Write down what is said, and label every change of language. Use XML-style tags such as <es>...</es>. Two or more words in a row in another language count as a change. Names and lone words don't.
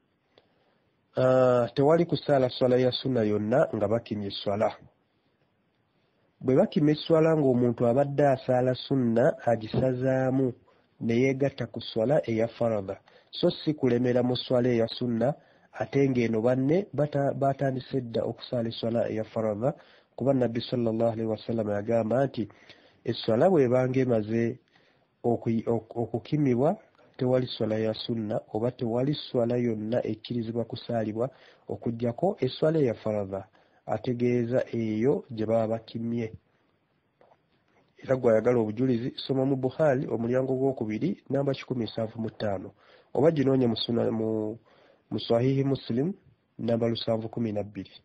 <lg>Tewali kusaala swala ya sunna yonna nga bakimye esswala. bwe bakima esswala ng'omuntu abadde asaala sunna agisazaamu ne yeegatta ku swala eya faradha so si kulemera mu swala eya sunna ate ng'eno banne batandise dda okusaala esswala eya faradha kuba nabbi</lg> <ar>صلى الله عليه وسلم</ar> <lg>yagamba nti esswala bw'ebanga emaze okukimibwa tewali swala ya sunna oba tewali swala yonna ekkirizibwa kusaalibwa okuggyako esswala eya faradha ategeeza eyo gye baba bakimye. Era gwayagala obujulizi soma mu Bukhari omulyango gw'okubiri namba 175 oba ginoonye mu Sahihi Muslim namba 712.</lg>